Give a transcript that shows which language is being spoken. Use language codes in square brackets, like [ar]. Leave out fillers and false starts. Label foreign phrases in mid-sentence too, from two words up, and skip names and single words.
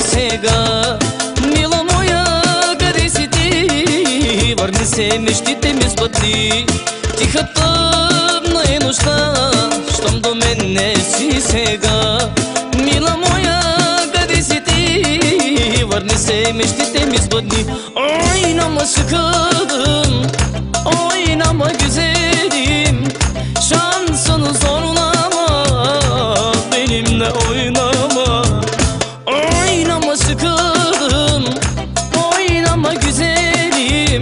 [bg] сега. Мила моя, къде си ти? Върни се, мечтите ми сбъдни. Тиха тъмна е нощта, щом до мен не си сега. Мила моя, къде си ти? Върни се, мечтите ми сбъдни. [tr] Oynama sıkıldım, oynama güzelim. Şansını zorlama, benimle oynama. Oynama sıkıldım, oynama güzelim.